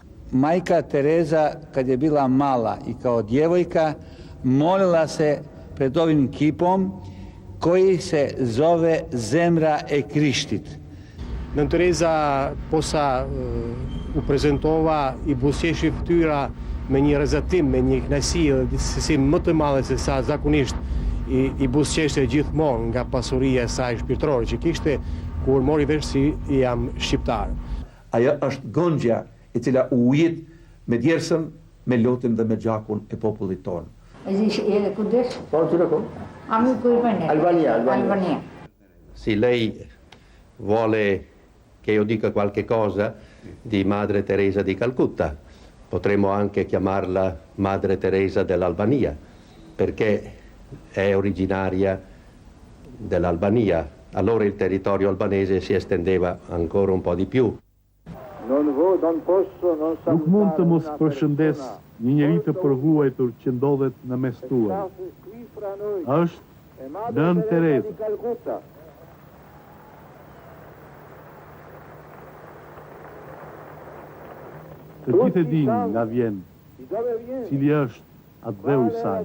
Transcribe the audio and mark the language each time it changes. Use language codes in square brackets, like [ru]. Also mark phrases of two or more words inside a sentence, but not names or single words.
[hr] Majka Tereza, kad je bila mala i kao djevojka, molila se pred ovim kipom koji se zove Zemra e Krishtit. [sq] Nën Tereza posa u prezentova i buzëqeshi fytyra me një rrezatim, me një kënaqësi si më të madhe se sa zakonisht i buzëqeshte gjithmonë nga pasuria e saj shpirtërore që kishte kur mori vesh si jam shqiptar. Ajo është gongja e cila u ujit me djersën, me lotin dhe me gjakun e popullit tonë. Edhe kudes? Po, qëra kom? Albania. [it] Se lei vuole che io dica qualche cosa di Madre Teresa di Calcutta, potremmo anche chiamarla Madre Teresa dell'Albania, perché è originaria dell'Albania. Allora il territorio albanese si estendeva ancora un po' di più. [sq] Nuk mund të mos përshëndes një njeri të përhuajtur që ndodhet në mes tuaj. Është Nën Tereza. Të gjithë e dinë nga vjen, cili është atë dheu i saj.